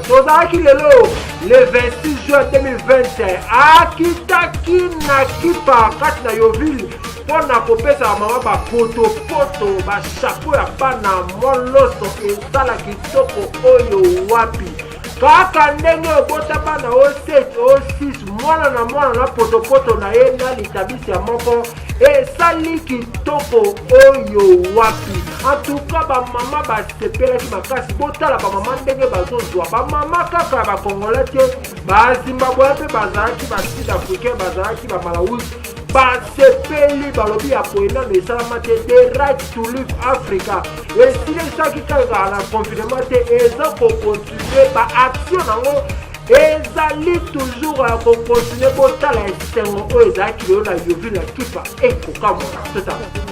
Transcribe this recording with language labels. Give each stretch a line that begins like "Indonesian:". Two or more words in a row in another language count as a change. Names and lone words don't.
Lingala: Tozalaki lelo le 26 juin 2020 akitaki na kipa kati na Yoville mpona kopesa mama bapotopoto bashapo ya bana moloso ezala kitoko oyo wapi kaka ndenge obota bana o 7 o 6 mwana na potopoto na ye na litabisi ya moko esali kitoko oyo wapi.
French: En tout cas
Lingala: bamama basepelaki makasi botala bamama ndenge bazozwa bamama kaka ya bakongolais te bazimbabwe mpe bazalaki basud africain bazalaki bamalawi basepeli balobi ya poenano esalama te
English: the right to live Africa
Lingala: esilisaki kaka na confinement te eza kocontinue baaction nango ezali toujours ya kocontinue botala esengo oyo ezalaki lelo na Yoville na kipa ekokamona totala.